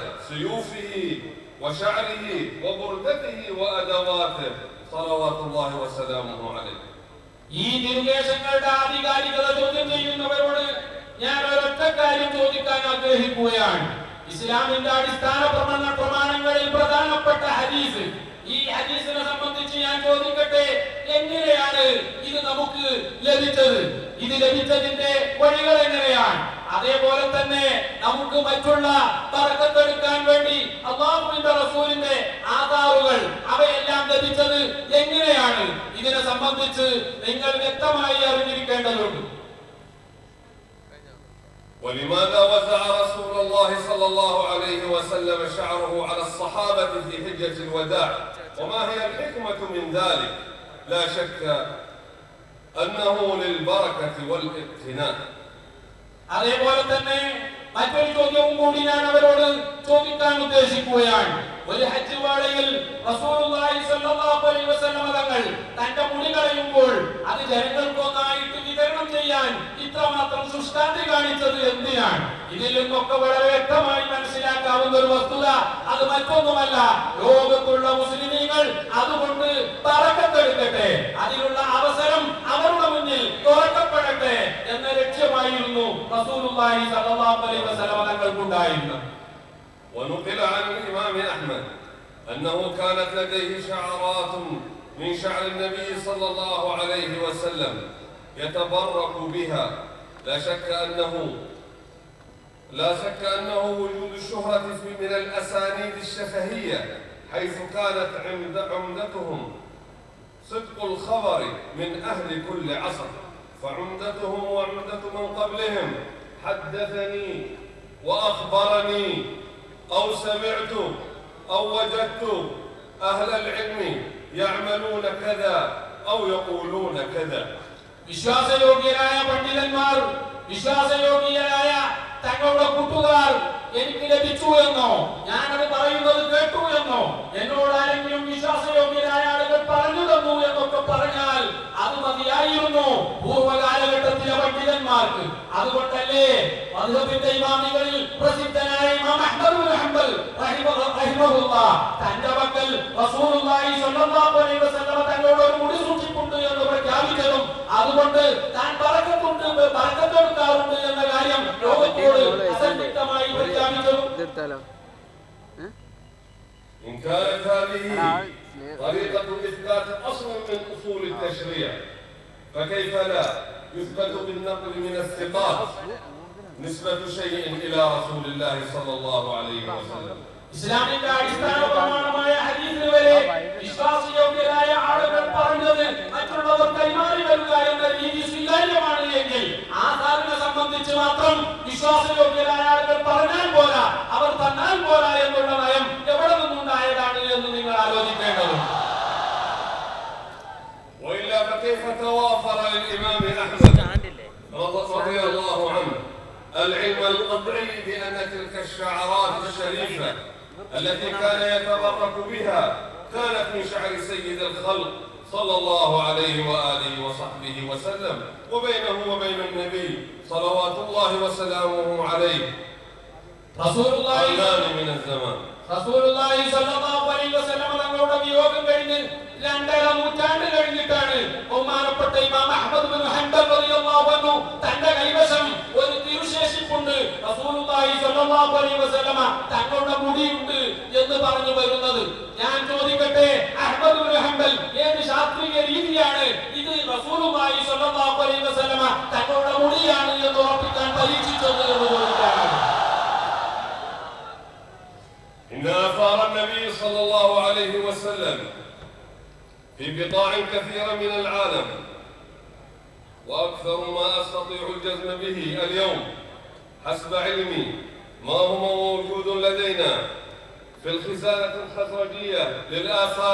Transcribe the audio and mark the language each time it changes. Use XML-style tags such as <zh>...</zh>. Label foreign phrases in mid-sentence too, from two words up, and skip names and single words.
<ar>سيوفه وشعره وبردته وأدواته صلوات الله وسلامه عليه.</ar> <ml>ഈ നിർദ്ദേശങ്ങളുടെ ആധികാരികത ചോദ്യം ചെയ്യുന്നവരോട് ഞാൻ ഒരൊറ്റ കാര്യം ചോദിക്കാൻ ആഗ്രഹിക്കുകയാണ്. ഇസ്ലാമിന്റെ അടിസ്ഥാന പ്രമാണങ്ങളിൽ പ്രധാനപ്പെട്ട ഹദീസ്, ഈ ഹദീസിനെ സംബന്ധിച്ച് ഞാൻ ചോദിക്കട്ടെ, എങ്ങനെയാണ് ഇത് നമുക്ക് ലഭിച്ചത്? ഇത് ലഭിച്ചതിന്റെ വഴികൾ എങ്ങനെയാണ്? അതേപോലെ തന്നെ നമുക്ക് മറ്റുള്ള ബറക്കത്തെടുക്കാൻ വേണ്ടി അല്ലാഹുവിന്റെ റസൂലിന്റെ ആധാറുകൾ അവയെല്ലാം ലഭിച്ചത് എങ്ങനെയാണ്? ഇതിനെ സംബന്ധിച്ച് നിങ്ങൾ വ്യക്തമായി അറിഞ്ഞിരിക്കേണ്ടതുണ്ട്.</ml> <ar>ولماذا وزع رسول الله صلى الله عليه وسلم شعره على الصحابة في حجة الوداع؟ وما هي الحكمة من ذلك؟ لا شك أنه للبركة والاقتناء.</ar> <ml>അതേപോലെ തന്നെ മറ്റൊരു ചോദ്യവും കൂടി ഞാൻ അവരോട് ചോദിക്കാൻ ഉദ്ദേശിക്കുകയാണ്. ഒരു ഹജ്ജ് വേളയിൽ</ml> <ar>رسول الله صلى الله عليه وسلم</ar> <ml>തങ്ങൾ തന്റെ മുടി കളയുമ്പോൾ അത് ജനങ്ങൾക്കൊന്നായിട്ട് വിതരണം ചെയ്യാൻ ഇത്രമാത്രം ശുഷ്കാന്തി കാണിച്ചത് എന്തിനാണ്? ഇതിൽ നിന്നൊക്കെ വളരെ വ്യക്തമായി മനസ്സിലാക്കാവുന്ന ഒരു വസ്തുത അത് മറ്റൊന്നുമല്ല, ലോകത്തുള്ള മുസ്ലിമീങ്ങൾ അതുകൊണ്ട് ബറക്കത്തെടുക്കട്ടെ, അതിനുള്ള അവസരം അവരുടെ മുന്നിൽ തുറക്കപ്പെടട്ടെ എന്ന ലക്ഷ്യമായിരുന്നു</ml> <ar>رسول الله صلى الله عليه وسلم</ar> <ml>തങ്ങൾക്കുണ്ടായിരുന്നത്.</ml> <ar>ونقل عن الإمام أحمد أنه كانت لديه شعرات من شعر النبي صلى الله عليه وسلم يتبرك بها. لا شك أنه وجود الشهرة من الأسانيد الشفهية، حيث كانت عمدتهم صدق الخبر من أهل كل عصر، فعمدتهم وعمدة من قبلهم حدثني وأخبرني أو سمعت أو وجدت أهل العلم يعملون كذا أو يقولون كذا.</ar> <ml>വിശ്വാസയോഗ്യരായ പണ്ഡിതന്മാർ, വിശ്വാസയോഗ്യരായ തങ്ങളുടെ കൂട്ടുകാർ എനിക്ക് ലഭിച്ചു എന്നോ ഞാനത് പറയുന്നത് കേട്ടു എന്നോ എന്നോട് ആരെങ്കിലും വിശ്വാസയോഗ്യരായ ആളുകൾ പറഞ്ഞു തന്നു എന്നൊക്കെ പറഞ്ഞാൽ അത് മതിയായിരുന്നു പൂർവ്വകാലഘട്ടത്തിലെ പണ്ഡിതന്മാർക്ക്. അതുകൊണ്ടല്ലേ മദ്ഹബിന്റെ ഇമാമികളിൽ പ്രസിദ്ധനായ ഇമാം അഹ്മദ് ഇബ്നു ഹംബൽ റഹിമഹുല്ലാഹ് തന്റെ മക്കൾ</ml> <ar>رسول الله صلى الله عليه وسلم</ar> <ml>തങ്ങളോട് ഒരു മുടി സൂക്ഷിപ്പുണ്ട് എന്ന് പ്രഖ്യാപിച്ചതും അതുകൊണ്ട് താൻ ബറക്കത്തെടുക്കാറുണ്ട് എന്ന കാര്യം ലോകത്തോട് അസന്നിഗ്ധമായി പ്രഖ്യാപിച്ചതും.</ml> <ar>إن كانت هذه طريقة إثبات أصل من أصول التشريع، فكيف لا يثبت بالنقل من الثقات نسبة شيء إلى رسول الله صلى الله عليه وسلم.</ar> <ml>ഇസ്ലാമിന്റെ അടിസ്ഥാന പ്രമാണമായ ഹദീസിൽ വരെ വിശ്വാസയോഗ്യരായ ആളുകൾ പറഞ്ഞത് മറ്റുള്ളവർ കൈമാറി വരിക എന്ന രീതി സ്വീകാര്യമാണ് എങ്കിൽ ആധാറിനെ സംബന്ധിച്ച് മാത്രം വിശ്വാസയോഗ്യരായ ആളുകൾ പറഞ്ഞാൽ പോരാ, അവർ തന്നാൽ പോരാ എന്നുള്ള നയം എവിടെ നിന്നുണ്ടായതാണ് എന്ന് നിങ്ങൾ ആലോചിക്കേണ്ടതുണ്ട്.</ml> <ar>وإلا فكيف توافر للإمام أحمد رضي الله عنه العلم القطعي بأن تلك الشعرات الشريفة التي كان يتبرك بها كانت من شعر سيد الخلق صلى الله عليه وآله وصحبه وسلم، وبينه وبين النبي صلوات الله وسلامه عليه قرنان من الزمان. رسول الله صلى الله عليه وسلم</ar> <ml>തങ്ങളുടെ വിയോഗം കഴിഞ്ഞ് 2.5 നൂറ്റാണ്ട് കഴിഞ്ഞിട്ടാണ് ബഹുമാനപ്പെട്ട ഇമാം അഹ്മദ് ഇബ്നു ഹംബൽ</ml> <ar>رضي الله عنه</ar> <ml>തന്റെ കൈവശം ഒരു തിരുശേഷിപ്പുണ്ട്,</ml> <ar>رسول الله صلى الله عليه وسلم</ar> <ml>തങ്ങളുടെ മുടിയുണ്ട് എന്ന് പറഞ്ഞു വരുന്നത്. ഞാൻ ചോദിക്കട്ടെ, അഹ്മദ് ഇബ്നു ഹംബൽ ഏത് ശാസ്ത്രീയ രീതിയാണ് ഇത്</ml> <ar>رسول الله صلى الله عليه وسلم</ar> <ml>തങ്ങളുടെ മുടിയാണ് എന്ന് ഉറപ്പിക്കാൻ പരീക്ഷിച്ചത് എന്ന് ചോദിക്കാനാണ്.</ml> <ar>إن آثار النبي صلى الله عليه وسلم في بقاع كثيرة من العالم، وأكثر ما أستطيع الجزم به اليوم حسب علمي ما هو موجود لدينا في الخزانة الخزرجية للآثار</ar>